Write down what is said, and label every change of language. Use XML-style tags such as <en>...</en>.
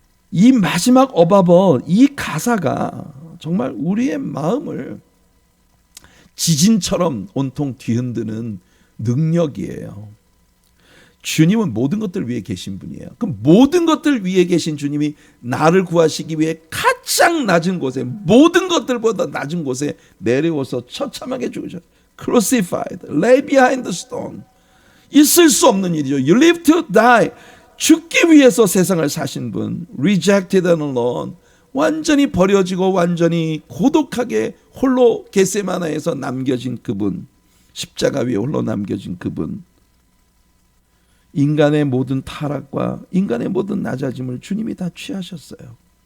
<ko>이 마지막 above all, 이 가사가 정말 우리의 마음을 지진처럼 온통 뒤흔드는 능력이에요. 주님은 모든 것들 위해 계신 분이에요. 그럼 모든 것들 위해 계신 주님이 나를 구하시기 위해 가장 낮은 곳에, 모든 것들보다 낮은 곳에 내려와서 처참하게 죽으셨어요.</ko> <en>Crucified, lay behind the stone.</en> <ko>있을 수 없는 일이죠.</ko> <en>You live to die.</en> <ko>죽기 위해서 세상을 사신 분.</ko> <en>Rejected and alone.</en> <ko>완전히 버려지고 완전히 고독하게 홀로 겟세마나에서 남겨진 그분. 십자가 위에 홀로 남겨진 그분. 인간의 모든 타락과 인간의 모든 낮아짐을 주님이 다 취하셨어요.</ko>